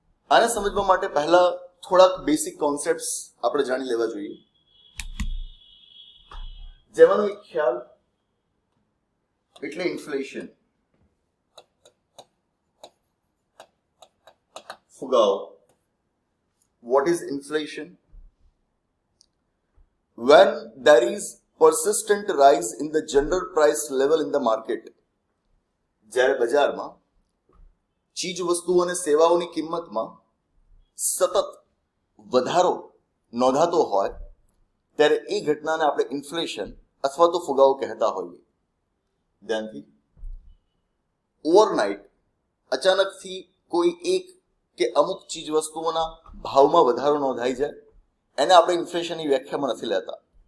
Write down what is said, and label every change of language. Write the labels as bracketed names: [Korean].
[Gujarati] આને સમજવા માટે પહેલા થોડાક બેસિક કોન્સેપ્ટ્સ આપણે જાણી લેવા જોઈએ. જેમાંનો એક ખ્યાલ એટલે inflation, ફુગાવો. [English] What is inflation? When there is persistent rise in the general price level in the market. [Gujarati] જ્યારે બજારમાં ચીજ વસ્તુઓ અને સેવાઓની કિંમતમાં સતત વધારો નોંધાતો હોય ત્યારે એ ઘટનાને આપણે ઇન્ફ્લેશન અથવા તો ફુગાવો કહેતા હોઈએ. ધ્યાનથી, ઓવરનાઇટ અચાનકથી કોઈ એક કે અમુક ચીજ વસ્તુઓના ભાવમાં વધારો નોંધાઈ જાય, એને આપણે ઇન્ફ્લેશનની વ્યાખ્યામાં નથી લેતા.